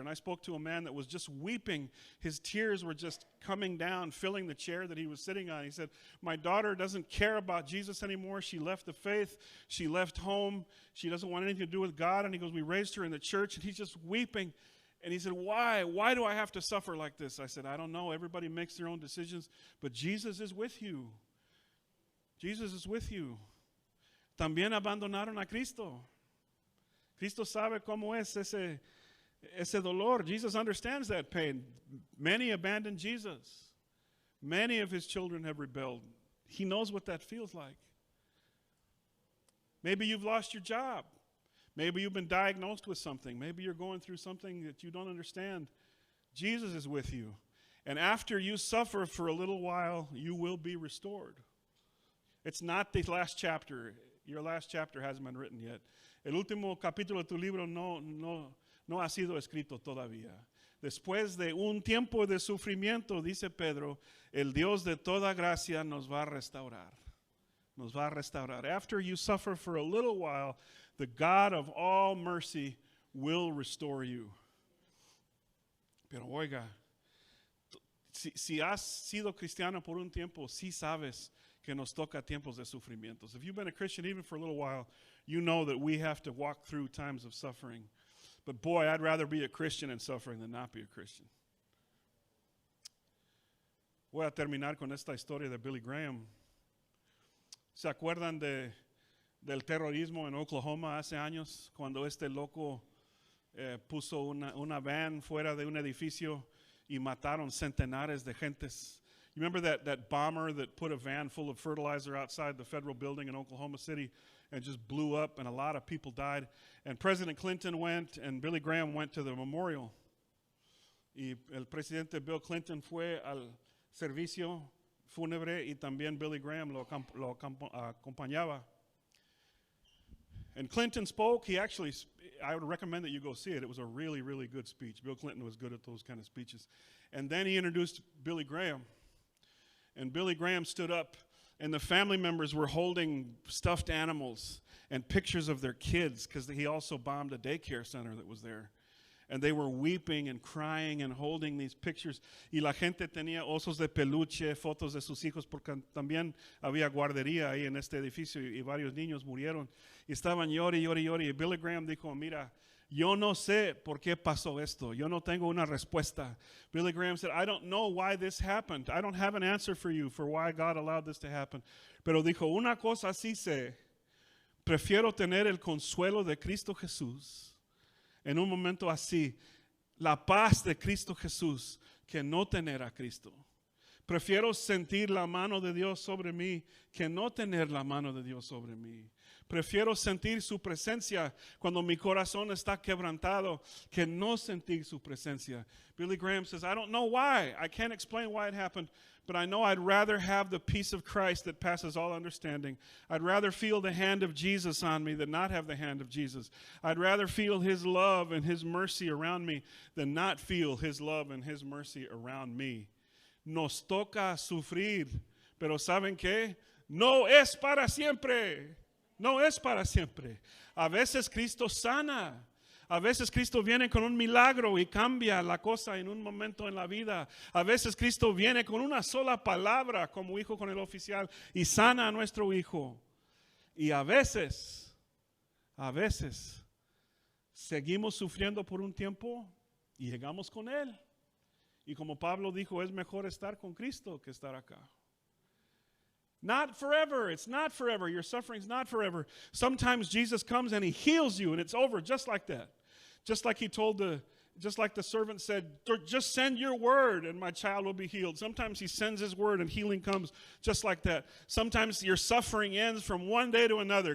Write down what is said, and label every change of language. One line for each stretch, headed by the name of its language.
English: And I spoke to a man that was just weeping. His tears were just coming down, filling the chair that he was sitting on. He said, my daughter doesn't care about Jesus anymore. She left the faith. She left home. She doesn't want anything to do with God. And he goes, we raised her in the church. And he's just weeping. And he said, why? Why do I have to suffer like this? I said, I don't know. Everybody makes their own decisions. But Jesus is with you. Jesus is with you.
Spanish: También abandonaron a Cristo. Cristo sabe cómo es ese dolor.
English: Jesus understands that pain. Many abandoned Jesus. Many of his children have rebelled. He knows what that feels like. Maybe you've lost your job. Maybe you've been diagnosed with something. Maybe you're going through something that you don't understand. Jesus is with you. And after you suffer for a little while, you will be restored. It's not the last chapter. Your last chapter hasn't been written yet.
Spanish: El último capítulo de tu libro no ha sido escrito todavía. Después de un tiempo de sufrimiento, dice Pedro, el Dios de toda gracia nos va a restaurar. Nos va a restaurar.
English: After you suffer for a little while, the God of all mercy will restore you.
Spanish: Pero oiga, si has sido cristiano por un tiempo, sí sabes que nos toca tiempos de sufrimientos.
English: If you've been a Christian even for a little while, you know that we have to walk through times of suffering. But boy, I'd rather be a Christian in suffering than not be a Christian.
Spanish: Voy a terminar con esta historia de Billy Graham. ¿Se acuerdan del terrorismo en Oklahoma hace años? Cuando este loco puso una van fuera de un edificio y mataron centenares de gentes.
English: You remember that bomber that put a van full of fertilizer outside the federal building in Oklahoma City and just blew up and a lot of people died? And President Clinton went and Billy Graham went to the memorial.
Spanish: Y el presidente Bill Clinton fue al servicio fúnebre y también Billy Graham lo acompañaba.
English: And Clinton spoke. I would recommend that you go see it. It was a really, really good speech. Bill Clinton was good at those kind of speeches. And then he introduced Billy Graham. And Billy Graham stood up, and the family members were holding stuffed animals and pictures of their kids because he also bombed a daycare center that was there. And they were weeping and crying and holding these pictures.
Spanish: Y la gente tenía osos de peluche, fotos de sus hijos, porque también había guardería ahí en este edificio y varios niños murieron. Y estaban llore. Y Billy Graham dijo, mira, yo no sé por qué pasó esto. Yo no tengo una respuesta.
English: Billy Graham said, I don't know why this happened. I don't have an answer for you for why God allowed this to happen.
Spanish: Pero dijo, una cosa sí sé. Prefiero tener el consuelo de Cristo Jesús en un momento así, la paz de Cristo Jesús, que no tener a Cristo. Prefiero sentir la mano de Dios sobre mí que no tener la mano de Dios sobre mí. Prefiero sentir su presencia cuando mi corazón está quebrantado que no sentir su presencia.
English: Billy Graham says, I don't know why. I can't explain why it happened, but I know I'd rather have the peace of Christ that passes all understanding. I'd rather feel the hand of Jesus on me than not have the hand of Jesus. I'd rather feel his love and his mercy around me than not feel his love and his mercy around me.
Spanish: Nos toca sufrir, pero ¿saben qué? No es para siempre. No es para siempre. A veces Cristo sana. A veces Cristo viene con un milagro y cambia la cosa en un momento en la vida. A veces Cristo viene con una sola palabra, como hijo con el oficial, y sana a nuestro hijo. Y a veces, seguimos sufriendo por un tiempo y llegamos con Él. Y como Pablo dijo, es mejor estar con Cristo que estar acá.
English: Not forever. It's not forever. Your suffering's not forever. Sometimes Jesus comes and he heals you and it's over just like that. Just like the servant said, just send your word and my child will be healed. Sometimes he sends his word and healing comes just like that. Sometimes your suffering ends from one day to another.